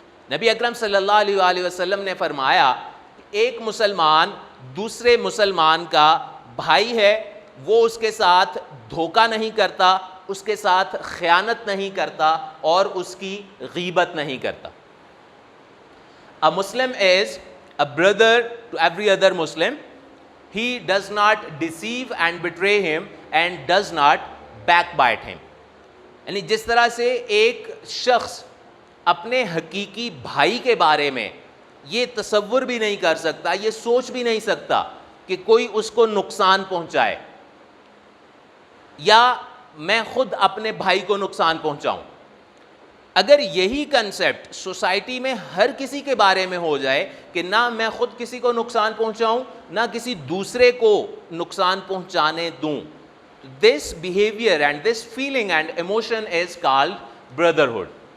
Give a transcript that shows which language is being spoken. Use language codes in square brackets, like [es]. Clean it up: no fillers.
[ur] نبی اکرم صلی اللہ علیہ وآلہ وسلم نے فرمایا ایک مسلمان دوسرے مسلمان کا بھائی ہے، وہ اس کے ساتھ دھوکہ نہیں کرتا، اس کے ساتھ خیانت نہیں کرتا اور اس کی غیبت نہیں کرتا. [en] A Muslim is a brother to every other Muslim. He does not deceive and betray him and does not backbite him. [ur] یعنی جس طرح سے ایک شخص اپنے حقیقی بھائی کے بارے میں یہ تصور بھی نہیں کر سکتا، یہ سوچ بھی نہیں سکتا کہ کوئی اس کو نقصان پہنچائے یا میں خود اپنے بھائی کو نقصان پہنچاؤں، اگر یہی کنسیپٹ سوسائٹی میں ہر کسی کے بارے میں ہو جائے کہ نہ میں خود کسی کو نقصان پہنچاؤں نہ کسی دوسرے کو نقصان پہنچانے دوں، [en] this behavior and this feeling and emotion is called brotherhood.